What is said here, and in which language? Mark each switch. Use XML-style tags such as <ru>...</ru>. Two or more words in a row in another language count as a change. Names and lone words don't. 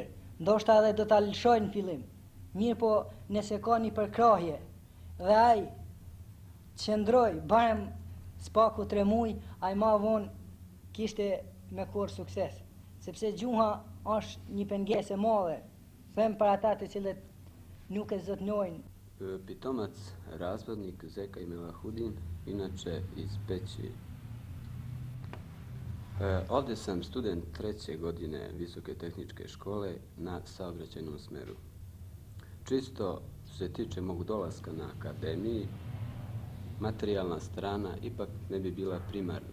<sq>Ndoshta edhe do ta lëshoj në fillim. Mirë po, nëse ka një përkrahje dhe ai qëndroj barem spaku 3 muaj, ai ma vonë kishte me korë sukses. Sepse gjuha është një pengesë e madhe, them për ata të cilët nuk e zotnojnë.</sq> <sr>Pitomac razvodnik Zeka Milahudin, inače iz Peći. Ovdje sam student 3. godine Visoke tehničke škole na saobraćajnom smeru. Čisto što se tiče mog dolaska na akademiji, materijalna strana ipak ne bi bila primarna.</sr>